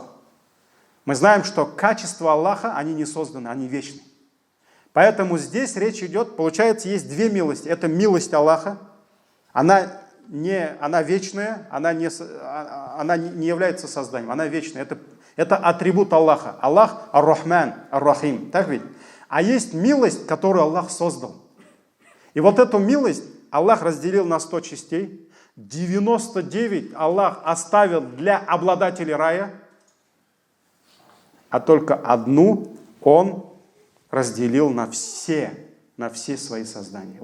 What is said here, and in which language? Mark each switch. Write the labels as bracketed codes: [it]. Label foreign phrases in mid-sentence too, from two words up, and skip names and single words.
[ru] Мы знаем, что качества Аллаха, они не созданы, они вечны. Поэтому здесь речь идет, получается, есть две милости. Это милость Аллаха, она вечная, она не является созданием, она вечная. Это атрибут Аллаха. Аллах ар-Рахман, ар-Рахим. Так ведь? А есть милость, которую Аллах создал. И вот эту милость Аллах разделил на 100 частей. 99 Аллах оставил для обладателей рая, а только одну Он разделил на все свои создания.